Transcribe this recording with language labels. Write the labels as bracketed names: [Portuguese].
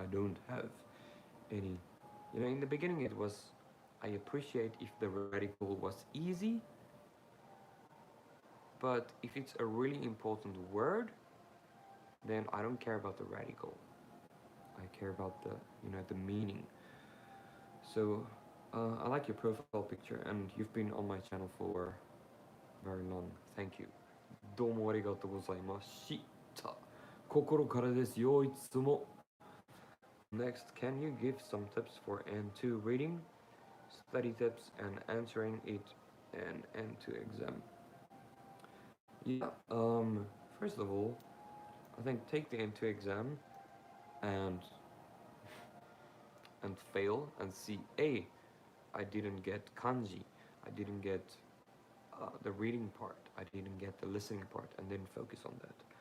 [English] I don't have any. In the beginning it was, I appreciate if the radical was easy, but if it's a really important word, then I don't care about the radical. I care about the meaning. So I like your profile picture, and you've been on my channel for very long. Thank you. [Japanese] どうもありがとうございました。心からですよ、いつも。 [English] Next, can you give some tips for N2 reading, study tips, and answering it in N2 exam? Yeah, first of all, I think take the N2 exam and fail and see, I didn't get kanji, I didn't get the reading part, I didn't get the listening part, and then focus on that.